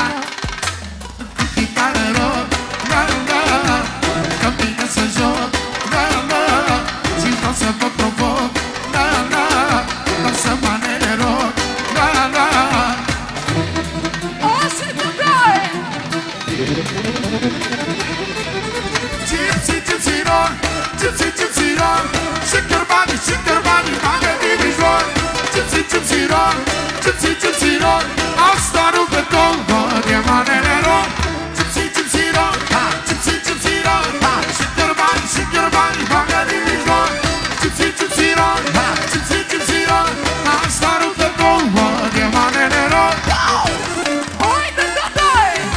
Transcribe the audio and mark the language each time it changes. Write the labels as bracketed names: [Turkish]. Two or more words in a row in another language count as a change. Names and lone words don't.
[Romanian] Chitară rock, la la, că vine să joc, la la, și vreau să vă provoc, la la, dar să manele rock, la la. O să te dai! [English] Gypsy, gypsy rock, gypsy, gypsy rock. Shake your body, [Romanian] bagă din mijloc. [English] Gypsy, gypsy rock, gypsy, gypsy rock. [Romanian] Asta nu pe două, de manele rock. [English] Gypsy, gypsy rock, gypsy, gypsy rock. Shake your body, [Romanian] bagă din mijloc. [English] Gypsy, gypsy rock, gypsy, gypsy rock. [Romanian] Asta nu pe două, de manele rock. Haide, dai!